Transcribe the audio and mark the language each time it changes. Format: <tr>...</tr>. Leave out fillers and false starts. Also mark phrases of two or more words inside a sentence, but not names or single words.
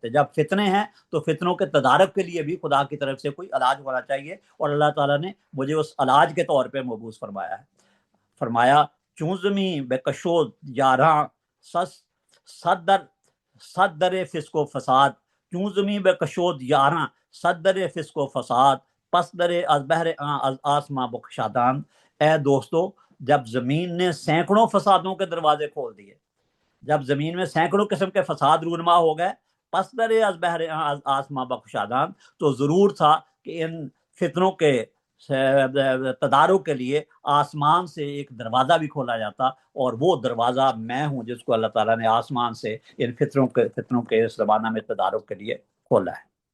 <ur>تو جب فتنے ہیں تو فتنوں کے تدارک کے لیے بھی خدا کی طرف سے کوئی علاج ہونا چاہیے، اور اللہ تعالیٰ نے مجھے اس علاج کے طور پہ مبعوث فرمایا ہے۔</ur> <fa>فرمایا چون زمیں بے کشود یاراں صدر صدر فسق و فساد، چون زمیں بے کشود یاراں صدر فسق و فساد، پس در از بحر از آسماں بخشادان۔</fa> <ur>اے دوستو، جب زمین نے سینکڑوں فسادوں کے دروازے کھول دیے، جب زمین میں سینکڑوں قسم کے فساد رونما ہو گئے،</ur> <fa>پس در از بحر از آسماں بخشادان،</fa> <ur>تو ضرور تھا کہ ان فتنوں کے تدارک کے لیے آسمان سے ایک دروازہ بھی کھولا جاتا، اور وہ دروازہ میں ہوں جس کو اللہ تعالیٰ نے آسمان سے ان فتنوں کے اس زمانہ میں تدارک کے لیے کھولا ہے۔</ur>